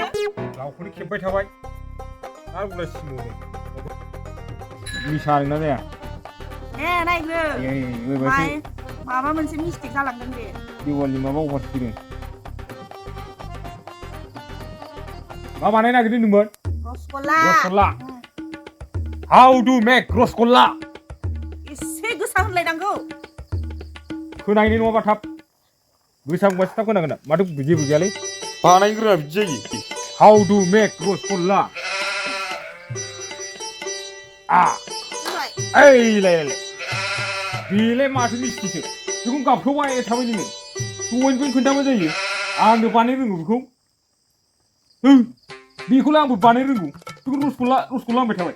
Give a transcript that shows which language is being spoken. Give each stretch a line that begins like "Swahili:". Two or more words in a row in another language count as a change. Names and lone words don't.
Bodo: गावखौनो खेबबाय थाबाय आरो बुंलाय सिमावदों मिसा नोंना जाया नायग्रो माबा मोनसे मिस्टेक जालांदों बे देवालनि माबा अफार फैदों मा बानायनो नागिरदोंमोन रसगुल्ला
English: how do make rasgulla
Bodo: एसे गोसा होनलायनांगौ खोनायनि नङाबा थाब गोसा बुंबासो थाब खोनागोन माथो जेबो गैयालै बानायग्रोआ बिदि जायो
English: how do make
Bodo: रसगुल्ला ओइलाय बेलाय माथो मिस्थिसो बेखौ गाबख्रावबाय थाबाय नोङो दहायनिफ्रायनो खोन्थाबा जायो आंनो बानायनो रोंगौ बेखौ बेखौलाय आंबो बानायनो रोंगौ बेखौ रसगुल्ला होनबाय थाबाय